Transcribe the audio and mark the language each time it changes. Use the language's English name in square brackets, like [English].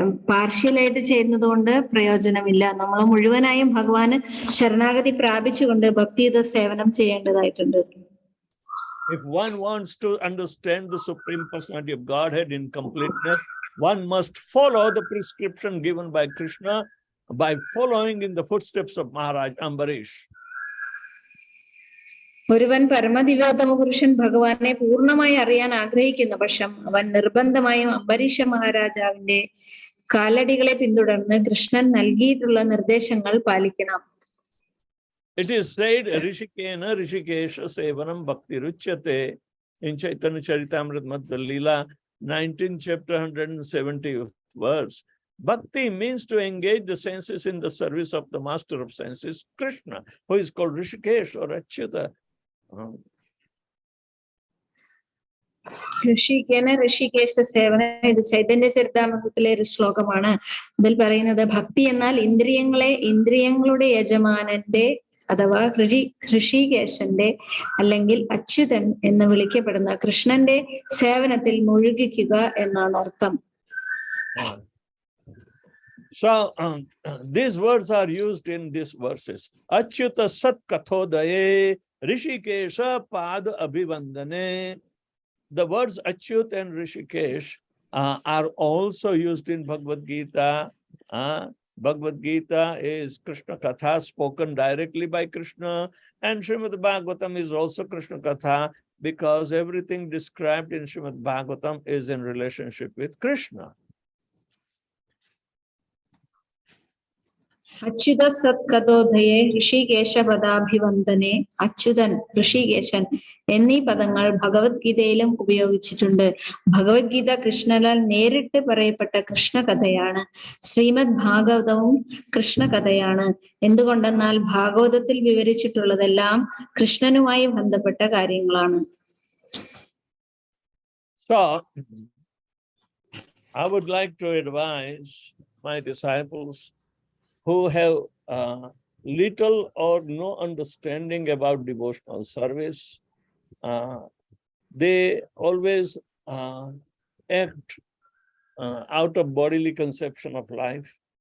[Malayalam] പാർഷ്യലായിട്ട് ചെയ്യുന്നത് കൊണ്ട് പ്രയോജനമില്ല. നമ്മൾ മുഴുവനായും ഭഗവാന് ശരണാഗതി പ്രാപിച്ചുകൊണ്ട് ഭക്തിയുത സേവനം ചെയ്യേണ്ടതായിട്ടുണ്ട്. [English] If one wants to understand the Supreme Personality of Godhead in completeness, one must follow the prescription given by Krishna by following in the footsteps of Maharaj Ambarish. [Malayalam] ഒരുവൻ പരമദിവ്യോത്തമ പുരുഷൻ ഭഗവാനെ പൂർണ്ണമായി അറിയാൻ ആഗ്രഹിക്കുന്ന പക്ഷം അവൻ നിർബന്ധമായും അംബരീഷ മഹാരാജാവിന്റെ കാലടികളെ പിന്തുടർന്ന് കൃഷ്ണൻ നൽകിയിട്ടുള്ള നിർദ്ദേശങ്ങൾ പാലിക്കണം. [English] It is said, [Sanskrit] Rishikena Rishikesha Sevanam Bhakti Ruchyate [English] in Chaitanya Charitamrita Madhya Leela, 19th chapter, 170th verse. Bhakti means to engage the senses in the service of the master of senses, Krishna, who is called Rishikesh or Achyuta. [Malayalam] Hrishikesh സേവന, ഇത് ചൈതന്യ ചരിതാമൃതത്തിലെ ഒരു ശ്ലോകമാണ്. ഇതിൽ പറയുന്നത് ഭക്തി എന്നാൽ ഇന്ദ്രിയങ്ങളുടെ യജമാനന്റെ അഥവാ ഋഷികേശന്റെ അല്ലെങ്കിൽ അച്യുതൻ എന്ന് വിളിക്കപ്പെടുന്ന കൃഷ്ണന്റെ സേവനത്തിൽ മുഴുകിക്കുക എന്നാണ് അർത്ഥം. [English] So these words are used in these verses. [Sanskrit] Achyuta sat kathodaye Rishikesha pad abhivandane. [English] The words Achyut and Rishikesh are also used in Bhagavad Gita. Bhagavad Gita is Krishna Katha spoken directly by Krishna, and Srimad Bhagavatam is also Krishna Katha because everything described in Srimad Bhagavatam is in relationship with Krishna. [Sanskrit] Achyuta സത്കഥോധയെ Hrishikesh പദാഭിവന്ദനെ. [Malayalam] Achuthan, Rishikesan എന്നീ പദങ്ങൾ ഭഗവത്ഗീതയിലും ഉപയോഗിച്ചിട്ടുണ്ട്. ഭഗവത്ഗീത കൃഷ്ണനാൽ നേരിട്ട് പറയപ്പെട്ട കൃഷ്ണകഥയാണ്. ശ്രീമദ് ഭാഗവതവും കൃഷ്ണകഥയാണ്. എന്തുകൊണ്ടെന്നാൽ ഭാഗവതത്തിൽ വിവരിച്ചിട്ടുള്ളതെല്ലാം കൃഷ്ണനുമായി ബന്ധപ്പെട്ട കാര്യങ്ങളാണ്. [English] So, I would like to advise my disciples who have little or no understanding about devotional service. They always act out of bodily conception of life.